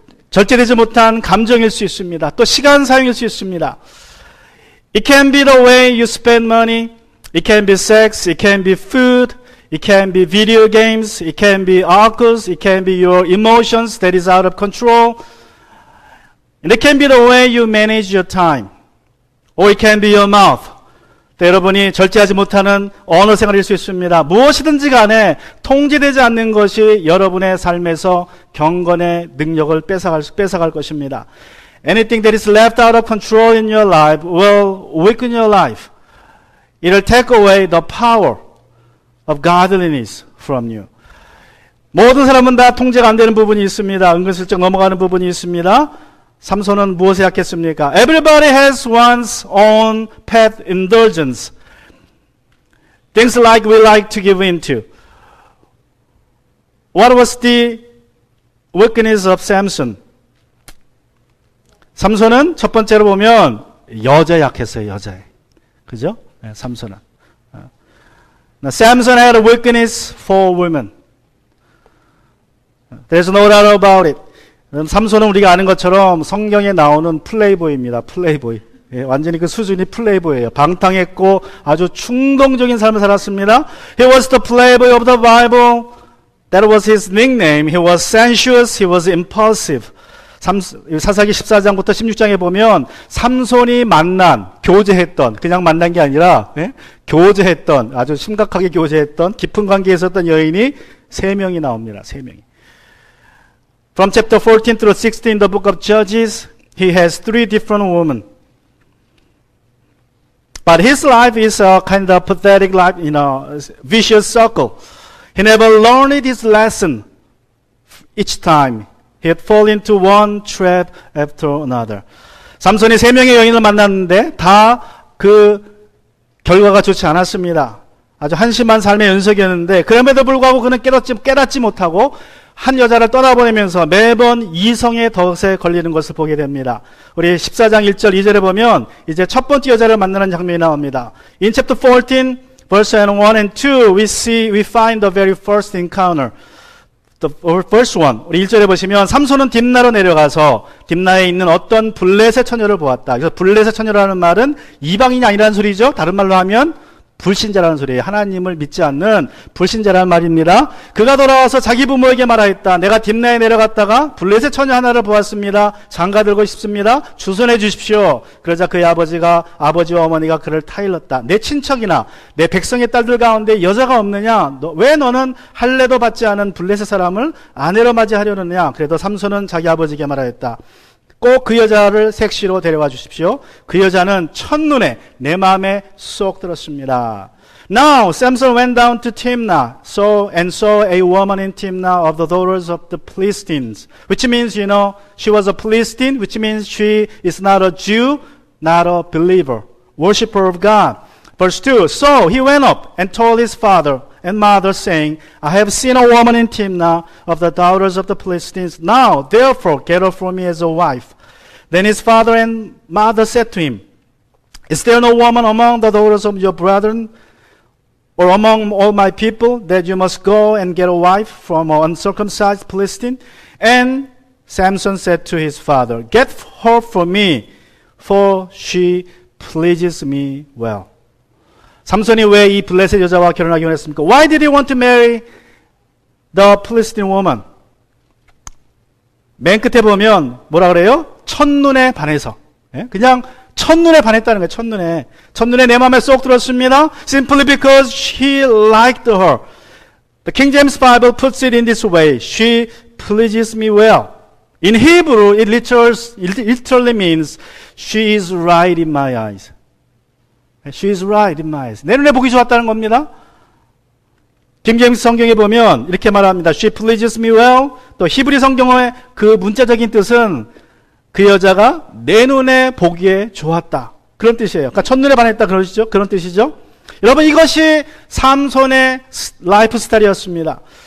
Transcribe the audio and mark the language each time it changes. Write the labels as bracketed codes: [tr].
[ko] 절제되지 못한 감정일 수 있습니다. 또 시간 사용일 수 있습니다. [en] It can be the way you spend money. It can be sex. It can be food. It can be video games. It can be alcohol. It can be your emotions that is out of control. And it can be the way you manage your time. Or it can be your mouth. [ko] 또 여러분이 절제하지 못하는 언어 생활일 수 있습니다. 무엇이든지 간에 통제되지 않는 것이 여러분의 삶에서 경건의 능력을 뺏어갈 것입니다. [en] Anything that is left out of control in your life will weaken your life. It will take away the power of godliness from you. [ko] 모든 사람은 다 통제가 안 되는 부분이 있습니다. 은근슬쩍 넘어가는 부분이 있습니다. 삼손은 무엇에 약했습니까? [en] Everybody has one's own pet indulgence. Things like we like to give into. What was the weakness of Samson? [ko] 삼손은 첫 번째로 보면 여자에 약했어요. 여자에. 그죠? 네, 삼손은. [en] Now, Samson had a weakness for women. There's no doubt about it. [ko] 삼손은 우리가 아는 것처럼 성경에 나오는 플레이보이입니다. 플레이보이. 예, 완전히 그 수준이 플레이보이예요. 방탕했고 아주 충동적인 삶을 살았습니다. [en] He was the playboy of the Bible. That was his nickname. He was sensuous. He was impulsive. [ko] 사사기 14장부터 16장에 보면 삼손이 교제했던, 그냥 만난 게 아니라 교제했던, 아주 심각하게 교제했던, 깊은 관계에 있었던 여인이 3명이 나옵니다. 3명이. [en] From chapter 14 through 16 in the book of Judges, he has 3 different women. But his life is a kind of pathetic life, vicious circle. He never learned his lesson each time. He had fallen into one trap after another. [ko] 삼손이 3명의 여인을 만났는데 다 그 결과가 좋지 않았습니다. 아주 한심한 삶의 연속이었는데 그럼에도 불구하고 그는 깨닫지 못하고 한 여자를 떠나보내면서 매번 이성의 덫에 걸리는 것을 보게 됩니다. 우리 14장 1절 2절에 보면 이제 첫 번째 여자를 만나는 장면이 나옵니다. [en] In chapter 14, verse 1 and 2, we find the very first encounter. The first one. [ko] 우리 1절에 보시면 삼손은 딥나로 내려가서 딥나에 있는 어떤 블레셋 처녀를 보았다. 그래서 블레셋 처녀라는 말은 이방인이 아니라는 소리죠. 다른 말로 하면 불신자라는 소리예요. 하나님을 믿지 않는 불신자라는 말입니다. 그가 돌아와서 자기 부모에게 말하였다. 내가 딥나에 내려갔다가 블레셋 처녀 하나를 보았습니다. 장가들고 싶습니다. 주선해 주십시오. 그러자 그의 아버지와 어머니가 그를 타일렀다. 내 친척이나 내 백성의 딸들 가운데 여자가 없느냐? 왜 너는 할례도 받지 않은 블레셋 사람을 아내로 맞이하려느냐? 그래도 삼손은 자기 아버지에게 말하였다. 꼭 그 여자를 색시로 데려와 주십시오. 그 여자는 첫눈에 내 마음에 쏙 들었습니다. [en] Now Samson went down to Timnah, saw a woman in Timnah of the daughters of the Philistines, which means, she was a Philistine, which means she is not a Jew, not a believer, worshipper of God. Verse 2, so he went up and told his father and mother, saying, I have seen a woman in Timnah of the daughters of the Philistines. Now, therefore, get her for me as a wife. Then his father and mother said to him, is there no woman among the daughters of your brethren or among all my people that you must go and get a wife from an uncircumcised Philistine? And Samson said to his father, get her for me, for she pleases me well. [ko] 삼손이 왜 이 블레셋 여자와 결혼하기 원했습니까? [en] Why did he want to marry the Philistine woman? [ko] 맨 끝에 보면 뭐라 그래요? 첫눈에 반해서. 그냥 첫눈에 반했다는 거예요. 첫눈에 내 마음에 쏙 들었습니다. [en] Simply because he liked her. The King James Bible puts it in this way. She pleases me well. In Hebrew, it literally means she is right in my eyes. She is right in my eyes. [ko] 내 눈에 보기 좋았다는 겁니다. 킹제임스 성경에 보면 이렇게 말합니다. [en] She pleases me well. [ko] 또 히브리 성경의 그 문자적인 뜻은 그 여자가 내 눈에 보기에 좋았다. 그런 뜻이에요. 그러니까 첫눈에 반했다 그러시죠? 그런 뜻이죠. 여러분 이것이 삼손의 라이프 스타일이었습니다.